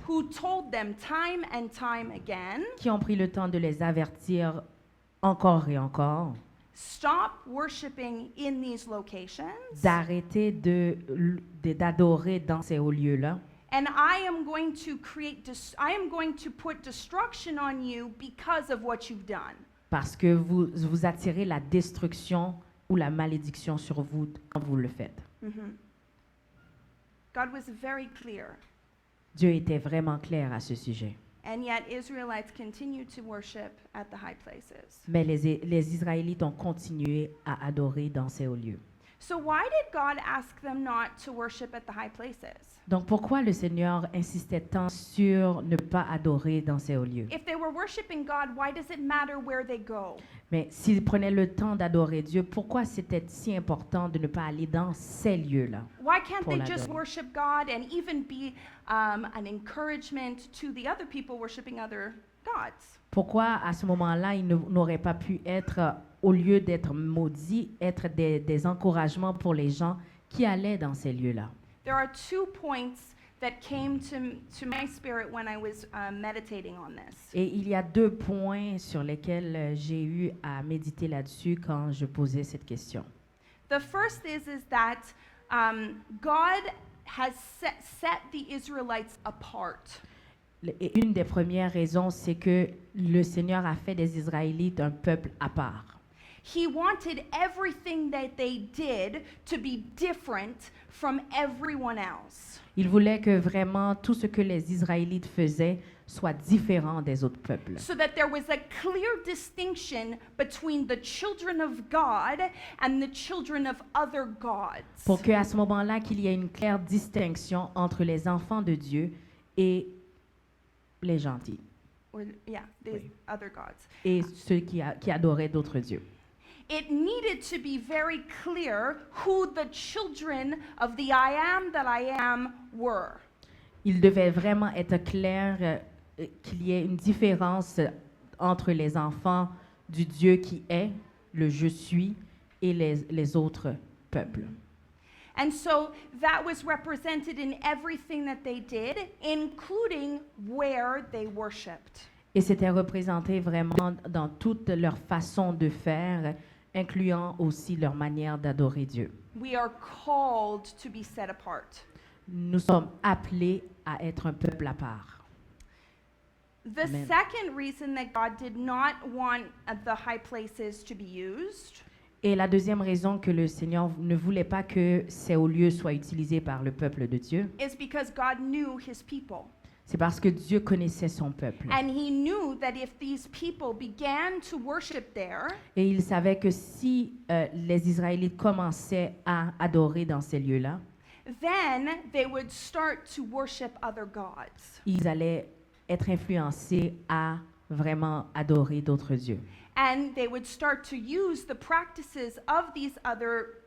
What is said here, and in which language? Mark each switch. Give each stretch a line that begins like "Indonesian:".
English: who told them time and time again,
French: qui ont pris le temps de les avertir encore et encore
English: stop worshiping in these locations,
French: d'arrêter d'adorer dans ces hauts lieux-là.
English: and I am going to put destruction on you because of what you've done.
French: Parce que vous attirez la destruction ou la malédiction sur vous quand vous le faites.
English: Mhm. God was very clear,
French: Dieu était vraiment clair à ce sujet.
English: and yet Israelites continued to worship at the high places.
French: Mais les Israélites ont continué à adorer dans ces hauts lieux.
English: So why did God ask them not to worship at the high places?
French: Donc pourquoi le Seigneur insistait tant sur ne pas adorer dans ces hauts lieux?
English: If they were worshiping God, why does it matter where they go?
French: Mais s'ils prenaient le temps d'adorer Dieu, pourquoi c'était si important de ne pas aller dans ces lieux-là?
English: Why can't
French: Pour
English: they just
French: l'adorer.
English: worship God and even be an encouragement to the other people worshiping other gods?
French: Pourquoi à ce moment-là, ils n'auraient pas pu être, au lieu d'être maudits, être des encouragements pour les gens qui allaient dans ces lieux-là?
English: There are 2 points that came to my spirit when I was meditating on this.
French: Et il y a 2 points sur lesquels j'ai eu à méditer là-dessus quand je posais cette question.
English: The first is that God has set the Israelites apart.
French: Et une des premières raisons, c'est que le Seigneur a fait des Israélites un peuple à part.
English: He wanted everything that they did to be different from everyone else.
French: Il voulait que vraiment tout ce que les Israélites faisaient soit différent des autres peuples.
English: So that there was a clear distinction between the children of God and the children of other gods.
French: Pour qu'à ce moment-là, qu'il y ait une claire distinction entre les enfants de Dieu et les gentils,
English: Or, yeah, the
French: Oui.
English: other gods.
French: et ceux qui adoraient d'autres dieux.
English: It needed to be very clear who the children of the I am that I am were.
French: Il devait vraiment être clair qu'il y ait une différence entre les enfants du Dieu qui est, le je suis, et les autres peuples.
English: And so that was represented in everything that they did, including where they worshiped.
French: Et c'était représenté vraiment dans toute leur façon de faire, incluant aussi leur manière d'adorer Dieu.
English: We are called to be set apart.
French: Nous sommes appelés à être un peuple à part.
English: The Amen. second reason that God did not want the high places to be used
French: Et la deuxième raison que le Seigneur ne voulait pas que ces hauts lieux soient utilisés par le peuple de Dieu,
English: is because God knew his people.
French: c'est parce que Dieu connaissait son peuple.
English: And he knew that if these people began to worship there,
French: Et il savait que si les Israélites commençaient à adorer dans ces lieux-là,
English: then they would start to worship other gods.
French: ils allaient être influencés à vraiment adorer d'autres dieux.
English: And they would start to use the practices of these other